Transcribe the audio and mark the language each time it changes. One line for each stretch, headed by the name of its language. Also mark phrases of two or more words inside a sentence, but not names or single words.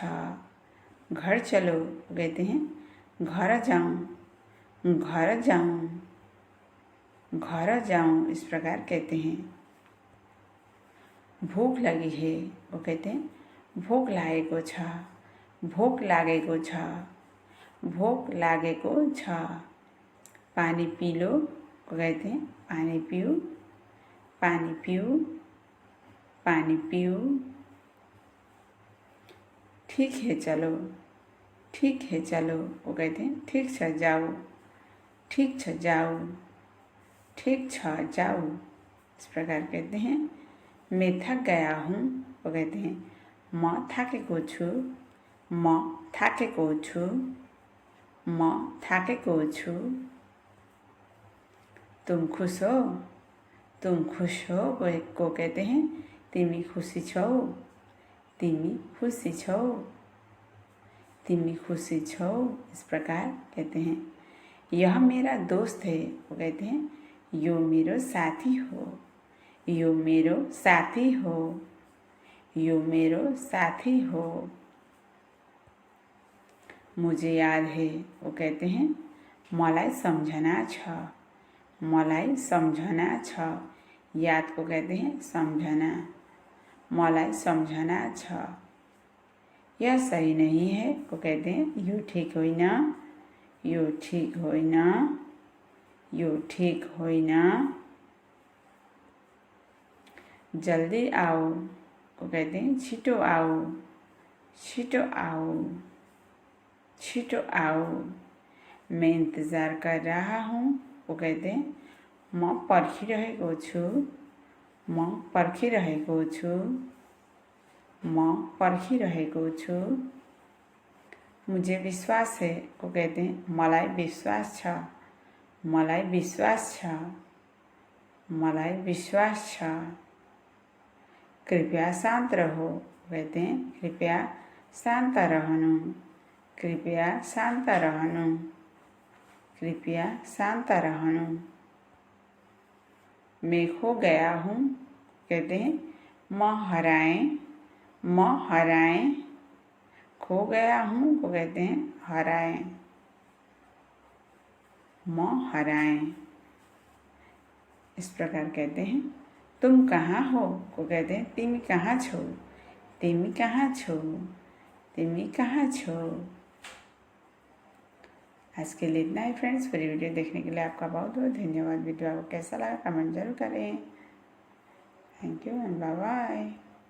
Hindi: घर चलो को कहते हैं
Nepali: घर जाऊँ, घर जाऊँ, घर जाऊँ,
Hindi: इस प्रकार कहते हैं। भूख लगी है वो कहते हैं
Nepali: भूख लागेको छ, भूख लागेको छ, भूख लागेको छ।
Hindi: पानी पी लो को कहते हैं
Nepali: पानी पियो, पानी पियो, पानी पियो।
Hindi: ठीक है चलो, ठीक है चलो वो कहते हैं
Nepali: ठीक छ जाओ, ठीक छ जाओ,
Hindi: ठीक छ जाओ, इस प्रकार कहते हैं। मैं थक गया हूँ वो कहते हैं
Nepali: म थाकेको छु, म थाकेको छु, म थाकेको छु।
Hindi: तुम खुश हो, तुम खुश हो को कहते हैं
Nepali: तिमी खुसी छौ, तिमी खुसी छौ,
Hindi: तिमी खुसी छौ, इस प्रकार कहते हैं। यह मेरा दोस्त है वो कहते हैं
Nepali: यो मेरो साथी हो, यो मेरो साथी हो, यो मेरो साथी हो।
Hindi: मुझे याद है वो कहते हैं
Nepali: मलाई सम्झना छ, मलाई सम्झना छ।
Hindi: याद को कहते हैं
Nepali: सम्झना, मलाई सम्झना छ।
Hindi: यह सही नहीं है को कहते हैं
Nepali: यो ठीक होइन, यो ठीक होइन, यो ठीक होइन।
Hindi: जल्दी आओ को कहते हैं
Nepali: छिटो आओ, छिटो आओ, छिटो आओ।
Hindi: मैं इंतज़ार कर रहा हूँ को कहते हैं
Nepali: म पर्खिरहेको छु, म पर्खिरहेको छु, म पर्खिरहेको छु।
Hindi: मुझे विश्वास है को कहते हैं
Nepali: मलाई विश्वास छ, मलाई विश्वास छ, मलाई विश्वास छ।
Hindi: कृपया शांत रहो कहते हैं
Nepali: कृपया शांत रहनु, कृपया शांत रहनु, कृपया शांत रहनु।
Hindi: मैं खो गया हूँ कहते हैं
Nepali: म हराएं, म हराएं।
Hindi: खो गया हूँ को कहते हैं
Nepali: हराएं, म हराएं,
Hindi: इस प्रकार कहते हैं। तुम कहाँ हो को कहते हैं
Nepali: तिमी कहाँ छौ, तिमी कहाँ छौ, तिमी कहाँ छौ।
Hindi: आज के लिए इतना ही फ्रेंड्स। पूरी वीडियो देखने के लिए आपका बहुत बहुत धन्यवाद। वीडियो आपको कैसा लगा कमेंट जरूर करें।
English: thank you and bye bye.